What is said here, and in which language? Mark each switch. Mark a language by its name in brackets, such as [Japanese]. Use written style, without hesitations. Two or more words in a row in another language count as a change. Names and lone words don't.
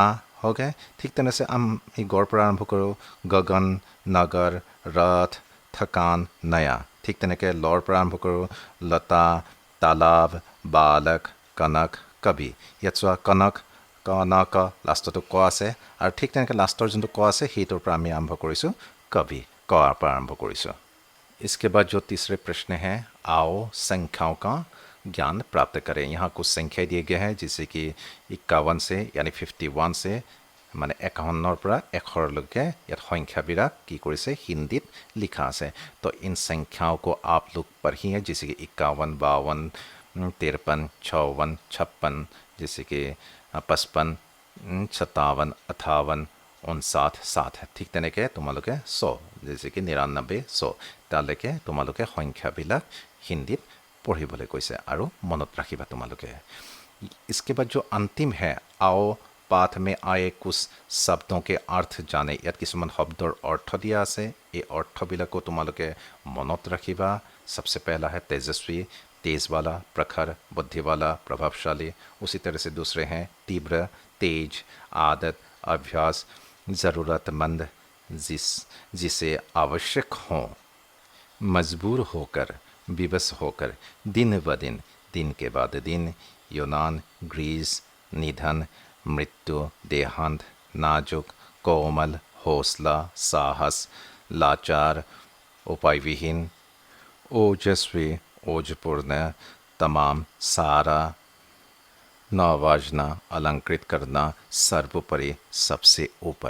[Assamese] ओके, ঠিক তেনেকৈ আমি গড় পৰা আৰম্ভ কৰোঁ গগন, নগৰ, ৰথ, থকান, নয়া। ঠিক তেনেকৈ লৰ পৰা আৰম্ভ কৰোঁ লতা, তালাব, বালক, কনক, কবি। ইয়াত চোৱা কনক, কনক, লাষ্টতো ক আছে, আৰু ঠিক তেনেকৈ লাষ্টৰ যোনটো ক আছে সেইটোৰ পৰা আমি আৰম্ভ কৰিছোঁ কবি, কৰ পৰা আৰম্ভ কৰিছোঁ। [Hindi] इसके बाद जो तीसरे प्रश्न हैं, आओ संख्याओं का ज्ञान प्राप्त करें। यहाँ कुछ संख्या दिए गए हैं जैसे कि 51 से यानी 51 से [Assamese] মানে 51 পৰা 100লৈকে ইয়াত সংখ্যাবিলাক কি কৰিছে হিন্দীত লিখা আছে। [Hindi] तो इन संख्याओं को आप लोग पढ़िए जैसे कि 51, 52, 53, 54, 56, जैसे कि 55, 57, 58, 59, 60। [Assamese] ঠিক তেনেকৈ তোমালোকে 100 [Hindi] जैसे कि 99, 100 [Assamese] তালৈকে তোমালোকে সংখ্যাবিলাক হিন্দীত পঢ়িবলৈ কৈছে আৰু মনত ৰাখিবা তোমালোকে। [Hindi] इसके बाद जो अंतिम है, आओ पाठ में आए कुछ शब्दों के अर्थ जाने। [Assamese] ইয়াত কিছুমান শব্দৰ অৰ্থ দিয়া আছে, এই অৰ্থবিলাকো তোমালোকে মনত ৰাখিবা। [Hindi] सबसे पहला है तेजस्वी, तेज वाला, प्रखर, बुद्धि वाला, प्रभावशाली। उसी तरह से दूसरे हैं तीव्र, तेज, आदत, अभ्यास, ज़रूरतमंद, जिसे आवश्यक हो, मजबूर होकर, विवश होकर, दिन ब दिन, दिन के बाद दिन, यूनान, ग्रीस, निधन, मृत्यु, देहांत, नाजुक, कोमल, हौसला, साहस, लाचार, उपाय विहीन, ओजस्वी, ओजपूर्ण, तमाम, सारा, नवाजना, अलंकृत करना, सर्वोपरि, सबसे ऊपर।